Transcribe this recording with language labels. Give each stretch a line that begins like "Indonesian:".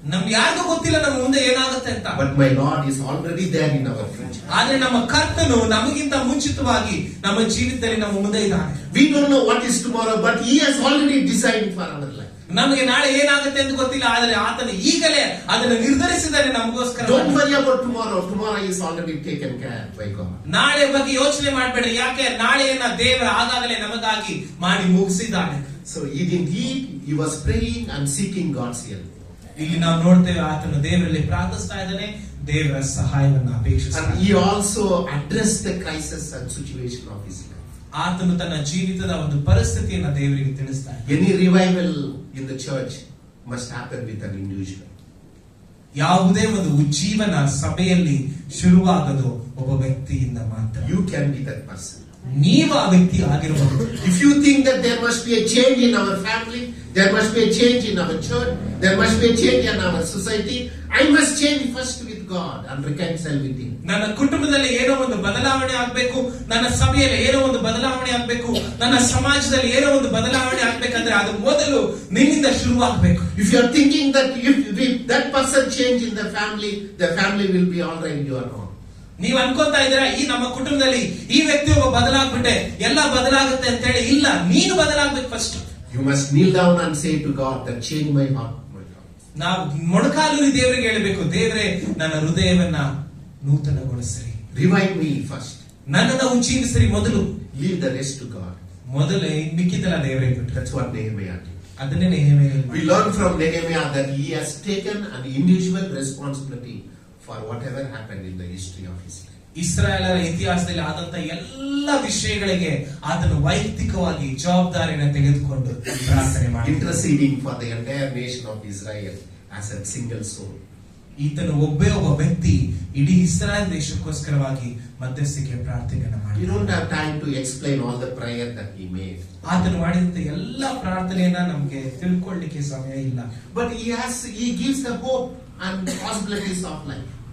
Kannada: ನಮ್ಗೆ ಯಾರಿಗೂ ಗೊತ್ತಿಲ್ಲ ನಮ್ಮ ಮುಂದೆ ಏನಾಗುತ್ತೆ ಅಂತ.
English: But my Lord is already there in our future.
Kannada: ಆದ್ರೆ ನಮ್ಮ ಕರ್ತನು ನಮಗಿಂತ ಮುಂಚಿತವಾಗಿ ನಮ್ಮ ಜೀವಿತದಲ್ಲಿ ನಮ್ಮ ಮುಂದೆ ಇದ್ದಾನೆ.
English: We don't know what is tomorrow, but He has already designed for our life.
Kannada: ನಮಗೆ ನಾಳೆ ಏನಾಗುತ್ತೆ ಅಂತ ಗೊತ್ತಿಲ್ಲ, ಆದ್ರೆ ಆತನು ಈಗಲೇ ಅದನ್ನು ನಿರ್ಧರಿಸಿದ್ದಾನೆ ನಮಗೋಸ್ಕರ.
English: Don't worry about tomorrow. Tomorrow is already taken care by God.
Kannada: ನಾಳೆ ಬಗ್ಗೆ ಯೋಚನೆ ಮಾಡಬೇಡ್ರಿ, ಯಾಕೆ ನಾಳೆಯನ್ನ ದೇವರ ಆಗಾಗಲೇ ನಮಗಾಗಿ ಮಾಡಿ ಮುಗಿಸಿದ್ದಾನೆ.
English: So indeed, he was praying and seeking God's help.
Kannada: ಇಲ್ಲಿ ನಾವು ನೋಡ್ತೇವೆ ಆತನು ದೇವರಲ್ಲಿ ಪ್ರಾರ್ಥಿಸ್ತಾ ಇದ್ದಾನೆ, ದೇವರ ಸಹಾಯವನ್ನು ಅಪೇಕ್ಷಿಸ್ತಾನೆ.
English: And he also addressed the crisis and situation of his life.
Kannada: ಆತನು ತನ್ನ ಜೀವಿತದ ಒಂದು ಪರಿಸ್ಥಿತಿಯನ್ನು ದೇವರಿಗೆ ತಿಳಿಸ್ತಾನೆ.
English: Any revival in the church must happen with an individual.
Kannada: ಯಾವುದೇ ಒಂದು ಉಜ್ಜೀವನ ಸಭೆಯಲ್ಲಿ ಶುರುವಾಗದು ಒಬ್ಬ ವ್ಯಕ್ತಿಯಿಂದ ಮಾತ್ರ.
English: You can be that person.
Kannada: ನೀವು ಆ ವ್ಯಕ್ತಿ ಆಗಿರಬಹುದು.
English: If you think that there must be a change in our family, there must be a change in our church, there must be a change in our society, I must change first with God and reconcile with Him.
Kannada: ನನ್ನ ಕುಟುಂಬದಲ್ಲಿ ಏನೋ ಒಂದು ಬದಲಾವಣೆ ಆಗ್ಬೇಕು, ನನ್ನ ಸಭೆಯಲ್ಲಿ ಏನೋ ಒಂದು ಬದಲಾವಣೆ ಆಗ್ಬೇಕು, ನನ್ನ ಸಮಾಜದಲ್ಲಿ ಏನೋ ಒಂದು ಬದಲಾವಣೆ ಆಗ್ಬೇಕಂದ್ರೆ ಅದು ಮೊದಲು ನಿನ್ನಿಂದ ಶುರುವಾಗಬೇಕು.
English: If you are thinking that if that person change in the family will be all right, you are wrong.
Kannada: ನೀವು ಅನ್ಕೊಂತಾ ಇದ್ದೀರಾ ಈ ನಮ್ಮ ಕುಟುಂಬದಲ್ಲಿ ಈ ವ್ಯಕ್ತಿ ಒಬ್ಬ ಬದಲಾಗ್ಬಿಟ್ಟೆ ಎಲ್ಲ ಬದಲಾಗುತ್ತೆ ಅಂತ ಹೇಳಿ. ಇಲ್ಲ, ನೀನು ಬದಲಾಗ್ಬೇಕು first.
English: You must kneel down and say to God that change my heart.
Kannada: ನಾವು ಮೊಣಕಾಲೂರಿ ದೇವರಿಗೆ ಹೇಳಬೇಕು, ದೇವರೇ ನನ್ನ ಹೃದಯವನ್ನ ನೂತನಗೊಳಿಸಿರಿ,
English: Revive me first.
Kannada: ನನ್ನನ್ನು ಉಜ್ಜೀವಿಸಿರಿ ಮೊದಲು,
English: Leave the rest to God.
Kannada: ಮೊದಲೇ ಮಿಕ್ಕಿದೆಲ್ಲ ದೇವರಿಗೆ ಬಿಟ್ಟು.
English: That's what Nehemiah did.
Kannada: ಅದನ್ನೇ Nehemiah
English: We learn from Nehemiah that he has taken an individual responsibility for whatever happened in the history of his life.
Kannada: ಇಸ್ರಾಯೇಲರ ಇತಿಹಾಸದಲ್ಲಿ ಆದಂತ ಎಲ್ಲ ವಿಷಯಗಳಿಗೆ ಆತನು ವೈಯಕ್ತಿಕವಾಗಿ ಜವಾಬ್ದಾರಿಯನ್ನು ತೆಗೆದುಕೊಂಡು ಪ್ರಾರ್ಥನೆ ಮಾಡಿ
English: Interceding for the entire nation of Israel as a single soul.
Kannada: ಈತನು ಒಬ್ಬ ವ್ಯಕ್ತಿ ಇಡೀ ಇಸ್ರಾಯೇಲ್ ದೇಶಕ್ಕೋಸ್ಕರವಾಗಿ ಮಧ್ಯಸ್ಥಿಕೆ ಪ್ರಾರ್ಥನೆಯನ್ನು
English: You
Kannada: ಮಾಡಿ.
English: don't have time to explain all the prayer that he made.
Kannada: ಆತನು ಮಾಡಿದಂತ ಎಲ್ಲ ಪ್ರಾರ್ಥನೆಯನ್ನ ನಮ್ಗೆ ತಿಳ್ಕೊಳ್ಳಿಕ್ಕೆ ಸಮಯ ಇಲ್ಲ.
English: But he gives the hope and possibilities of life.